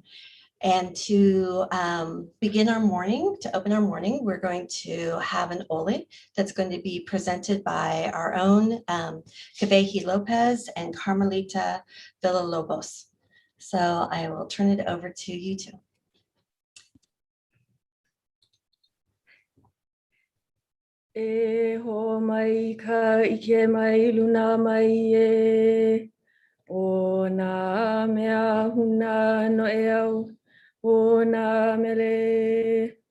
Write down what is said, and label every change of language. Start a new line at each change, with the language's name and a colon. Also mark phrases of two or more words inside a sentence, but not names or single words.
English: And to begin our morning, to open our morning, we're going to have an ole that's going to be presented by our own Kavehi Lopez and Carmelita Villalobos. So I will turn it over to you two.
Hawaiian: E ho mai ka ike mai luna mai e o nā mea huna no e au o nā mele.